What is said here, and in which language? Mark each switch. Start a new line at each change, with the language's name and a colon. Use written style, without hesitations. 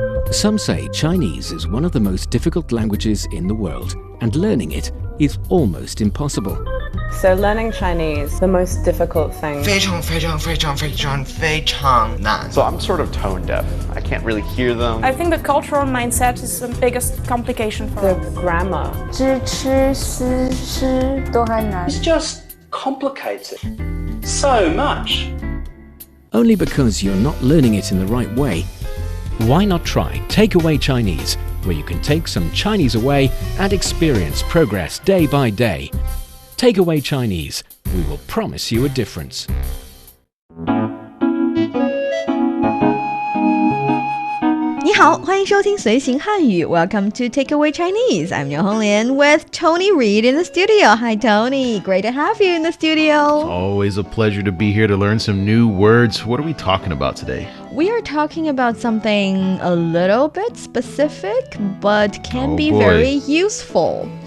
English: Some say Chinese is one of the most difficult languages in the world, and learning it is almost impossible. So learning Chinese, the most difficult thing.
Chinese: 非常非常非常非常非常难
English: So I'm sort of tone deaf. I can't really hear them. I think the cultural mindset is the biggest complication for The us. grammar.
Chinese: 知吃思诗都还难
English: It's just complicated so much. Only because you're not learning it in the right way. Why not try Takeaway Chinese, where you can take some Chinese away and experience progress day by day. Takeaway Chinese, we will promise you a difference.
Chinese: 你好，欢迎收听随行汉语
English: Welcome to Takeaway Chinese. I'm Niu Honglin with Tony Reed in the studio. Hi Tony, great to have you in the studio. Always a pleasure to be here to learn some new words. What are we talking about today? We are talking about something a little bit specific, but can be boy. very useful.